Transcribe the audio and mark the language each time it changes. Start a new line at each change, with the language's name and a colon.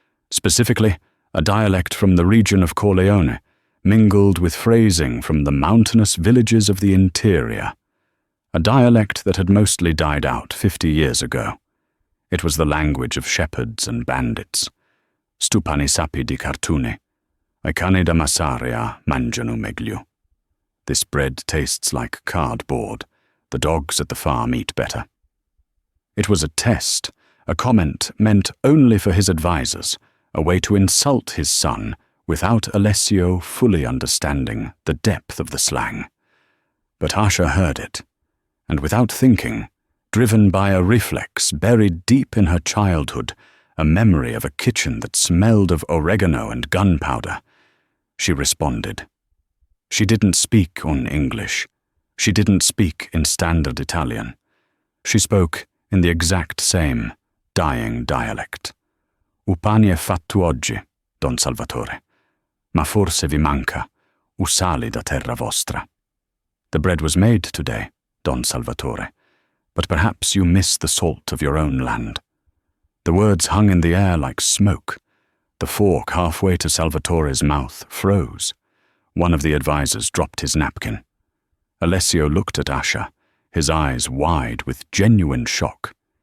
English: Specifically, a dialect from the region of Corleone, mingled with phrasing from the mountainous villages of the interior. A dialect that had mostly died out 50 years ago. It was the language of shepherds and bandits.
Sicilian: Stupani sapi di cartone. I cani da massaria mangiano meglio.
English: This bread tastes like cardboard. The dogs at the farm eat better. It was a test, a comment meant only for his advisors, a way to insult his son without Alessio fully understanding the depth of the slang. But Asha heard it, and without thinking, driven by a reflex buried deep in her childhood, a memory of a kitchen that smelled of oregano and gunpowder, she responded. She didn't speak on English. She didn't speak in standard Italian. She spoke in the exact same dying dialect.
Sicilian: U pane è fatto oggi, Don Salvatore, ma forse vi manca u sale da terra vostra.
English: The bread was made today, Don Salvatore, but perhaps you miss the salt of your own land. The words hung in the air like smoke. The fork halfway to Salvatore's mouth froze. One of the advisors dropped his napkin. Alessio looked at Asha, his eyes wide with genuine shock.